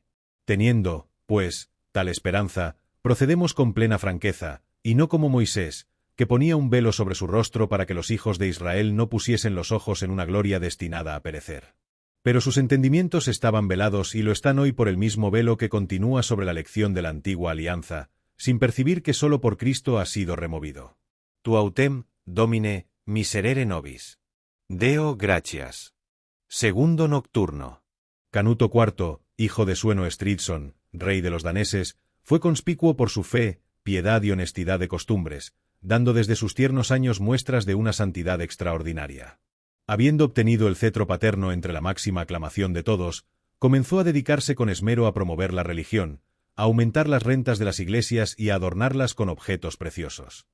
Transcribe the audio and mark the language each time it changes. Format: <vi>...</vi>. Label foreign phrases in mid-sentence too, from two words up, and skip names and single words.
<es>Teniendo, pues, tal esperanza, procedemos con plena franqueza, y no como Moisés, que ponía un velo sobre su rostro para que los hijos de Israel no pusiesen los ojos en una gloria destinada a perecer. Pero sus entendimientos estaban velados y lo están hoy por el mismo velo que continúa sobre la lección de la antigua alianza, sin percibir que sólo por Cristo ha sido removido.</es> <la>Tu autem, Domine, miserere nobis. Deo gratias.</la> <es>Segundo nocturno. Canuto IV, hijo de Sueno Estridson, rey de los daneses, fue conspicuo por su fe, piedad y honestidad de costumbres, dando desde sus tiernos años muestras de una santidad extraordinaria. Habiendo obtenido el cetro paterno entre la máxima aclamación de todos, comenzó a dedicarse con esmero a promover la religión, a aumentar las rentas de las iglesias y a adornarlas con objetos preciosos.</es>